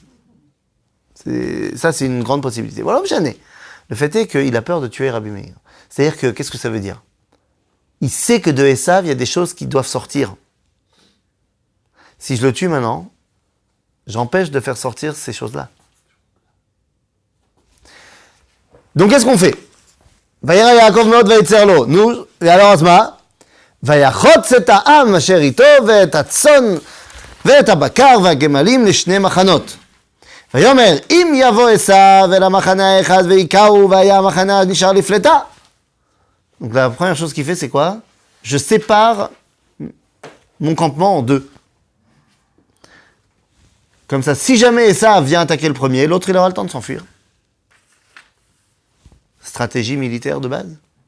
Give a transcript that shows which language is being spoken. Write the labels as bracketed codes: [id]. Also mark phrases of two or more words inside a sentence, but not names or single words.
[fr] Ça, c'est une grande possibilité. Voilà, le fait est qu'il a peur de tuer Rabbi Meir. C'est-à-dire que, qu'est-ce que ça veut dire? Il sait que de Esav, il y a des choses qui doivent sortir. Si je le tue maintenant, j'empêche de faire sortir ces choses-là. Donc, qu'est-ce qu'on fait? [he] ויירא יעקב מאד ויצר לו. [fr] Nous, et alors, [he] Asma, ויחץ את העם אשר אתו ואת הצאן ואת הבקר והגמלים לשני מחנות. ויאמר, אם יבוא עשיו אל המחנה האחד ויקהו והיה המחנה נשאר לפלטה. [fr] Donc, la première chose qu'il fait, c'est quoi? Je sépare mon campement en deux. Comme ça, si jamais Esav vient attaquer le premier, l'autre, il aura le temps de s'enfuir. Stratégie militaire de base?